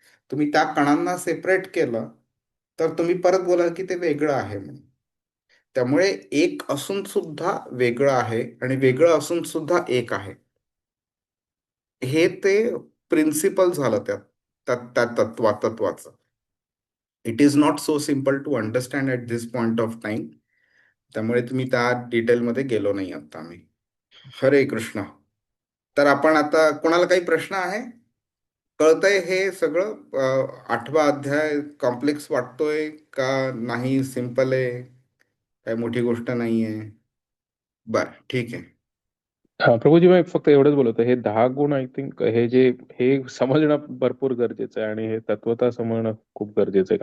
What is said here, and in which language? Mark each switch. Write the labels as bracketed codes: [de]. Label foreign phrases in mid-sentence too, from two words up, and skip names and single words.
[mr] तुम्ही त्या कणांना सेपरेट केलं तर तुम्ही परत बोलाल की ते वेगळं आहे म्हणून. त्यामुळे एक असून सुद्धा वेगळं आहे आणि वेगळं असून सुद्धा एक आहे. हे ते प्रिन्सिपल झालं त्या त्या त्या तत्वाचं. [en] It is not so simple to understand at this point of time. [mr] त्यामुळे तुम्ही त्या डिटेलमध्ये गेलो नाही आता आम्ही. हरे कृष्ण. तर आपण आता कोणाला काही प्रश्न आहे? कळतंय हे सगळं? 8वा अध्याय कॉम्प्लेक्स वाटतोय का नाही? सिम्पल आहे, काही मोठी गोष्ट नाहीये? बर, ठीक आहे. हा प्रभूजी, मी फक्त एवढंच बोलतो, हे 10 गुण [en] I think [mr] हे समजणं भरपूर गरजेचं आहे आणि हे तत्वता समजणं खूप गरजेचं आहे.